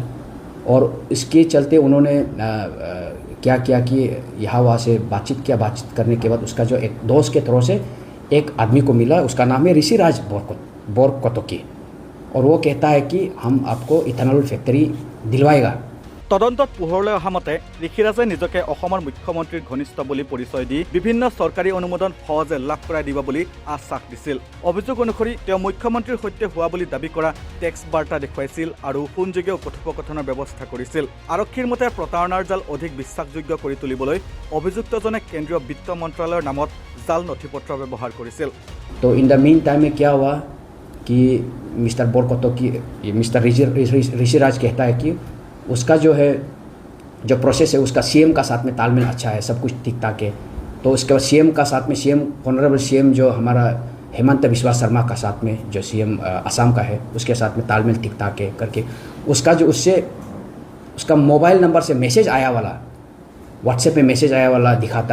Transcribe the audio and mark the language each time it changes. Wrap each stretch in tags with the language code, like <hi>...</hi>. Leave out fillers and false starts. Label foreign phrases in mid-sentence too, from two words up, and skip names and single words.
<hi>और इसके चलते उन्होंने क्या किया कि यहाँ वहाँ से बातचीत करने के बाद उसका जो एक दोस्त के थ्रू से एक आदमी को मिला, उसका नाम है ऋषिराज बरकटकी, और वो कहता है कि हम आपको</hi> <en>ethanol factory</en> <hi>दिलवाएगा।</hi> <as>তদন্তত পোহৰলৈ অহা মতে ঋষিৰাজে নিজকে অসমৰ মুখ্যমন্ত্ৰীৰ ঘনিষ্ঠ বুলি পৰিচয় দি বিভিন্ন চৰকাৰী অনুমোদন সহজে লাভ কৰাই দিব বুলি আশ্বাস দিছিল। অভিযোগ অনুসৰি তেওঁ মুখ্যমন্ত্ৰীৰ সৈতে হোৱা বুলি দাবী কৰা টেক্সট বাৰ্তা দেখুৱাইছিল আৰু ফোনযোগে কথোপকথনৰ ব্যৱস্থা কৰিছিল। আৰক্ষীৰ মতে প্ৰতাৰণাৰ জাল অধিক বিশ্বাসযোগ্য কৰি তুলিবলৈ অভিযুক্তজনে কেন্দ্ৰীয় বিত্ত মন্ত্ৰালয়ৰ নামত জাল নথিপত্ৰ ব্যৱহাৰ কৰিছিল।</as> <hi>तो</hi> <en>in the mean time</en> <hi>में क्या हुआ कि मिस्टर बरकटकी, मिस्टर ऋषिराज कहता है कि उसका जो है जो प्रोसेस है उसका CM का साथ में तालमेल अच्छा है, सब कुछ ठीक ठाक है। तो उसके बाद CM का साथ में</hi> <en>honorable CM</en> <hi>जो हमारा हेमंत बिस्वा शर्मा का साथ में जो CM असम का है उसके साथ में तालमेल ठीक ठाक है करके उसका जो उसका</hi> <en>mobile number</en> <hi>से मैसेज आया वाला, व्हाट्सएप में मैसेज आया वाला दिखाता है।</hi>